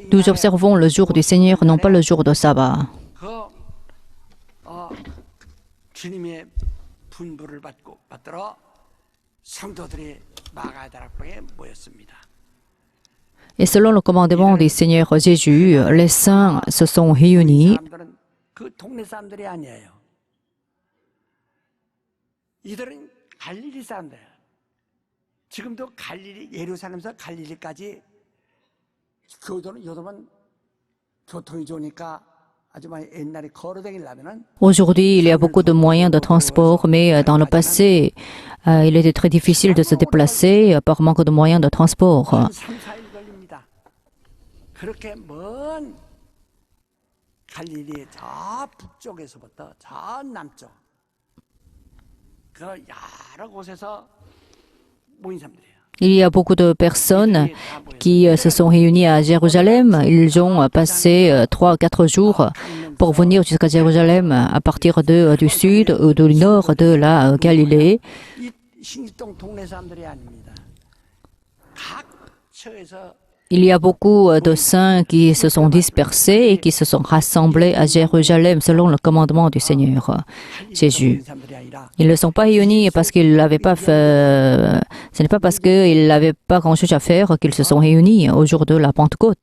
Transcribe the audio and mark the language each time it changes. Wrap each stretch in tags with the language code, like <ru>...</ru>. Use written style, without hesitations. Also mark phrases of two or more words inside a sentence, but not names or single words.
<fr>nous</fr> <ko>날에</ko> <fr>observons le jour du Seigneur, non pas le jour de sabbat.</fr> <ko>그 주님의 분부를 받들어 성도들이 마가다락방에 모였습니다.</ko> <fr>Et selon le commandement du Seigneur Jésus, les saints se sont réunis.</fr> <ko>사람들은 그 동네 사람들이 아니에요. 이들은 갈릴리 사람들. 지금도 갈릴리 예루살렘에서 갈릴리까지 요즘은 교통이 좋으니까 아주 많이 옛날에 걸어다니려면은</ko> <fr>Aujourd'hui, il y a beaucoup de moyens de transport, mais dans le passé, il était très difficile de se déplacer par manque de moyens de transport.</fr> <ko>3, 4일 걸립니다. 그렇게 먼 갈릴리 저 북쪽에서부터 저 남쪽 그 여러 곳에서 모인 사람들이에요.</ko> <fr>Il y a beaucoup de personnes qui se sont réunies à Jérusalem. Ils ont passé 3 ou 4 jours pour venir jusqu'à Jérusalem à partir du sud ou du nord de la Galilée.</fr> <ko>이 신길동 동네 사람들이 아닙니다. 각 처에서</ko> <fr>il y a beaucoup de saints qui se sont dispersés et qui se sont rassemblés à Jérusalem selon le commandement du Seigneur Jésus. Ils ne sont pas réunis parce qu'ils n'avaient pas fait. Ce n'est pas parce qu'ils n'avaient pas grand-chose à faire qu'ils se sont réunis au jour de la Pentecôte.</fr>